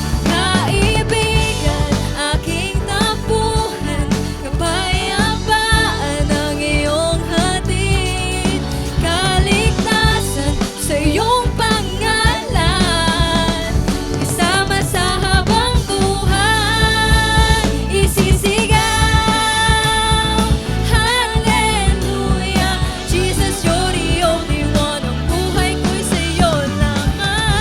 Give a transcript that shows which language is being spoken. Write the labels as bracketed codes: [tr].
[tl] Kaibigan, aking takbuhan, kapayapaan ng iyong hatid, kaligtasan sa iyong pangalan, kasama sa habang buhay. Isisigaw, [en] hallelujah, Jesus, you're the only one. [tl] Ang buhay ko'y sa'yo lamang.